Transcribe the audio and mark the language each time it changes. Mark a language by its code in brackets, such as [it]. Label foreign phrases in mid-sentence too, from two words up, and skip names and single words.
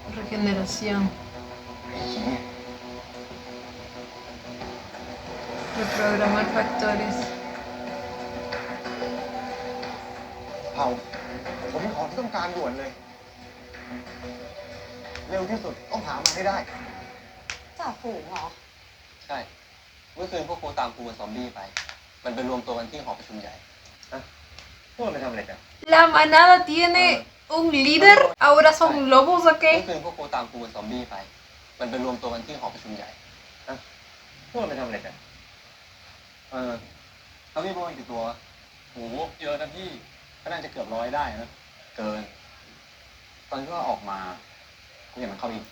[es] Regeneración. [th] ไอ้เหี้ย [es] Reprogramar factores. [th] เผาผมมีของที่ต้องการด่วนเลย เร็วที่สุดต้องหามาให้ได้ จ่าฝูงเหรอ ใช่ เมื่อคืนพวกกูตามกูกับซอมบี้ไป มันไปรวมตัวกันที่หอประชุมใหญ่ พวกมันไปทำอะไรกัน [es] La manada tiene un líder. Ahora son lobos o [th] เมื่อ [es] qué? [th] คืนพวกกูตามกูกับซอมบี้ไป มันไปรวมตัวกันที่หอประชุมใหญ่ พวกมันไปทำอะไรกัน ซอมบี้พวกมันกี่ตัววะโหเยอะนะพี่ ก็น่าจะเกือบ100ได้นะ เกิน ตอนที่ว่าออกมากูเห็นมันเข้าอีก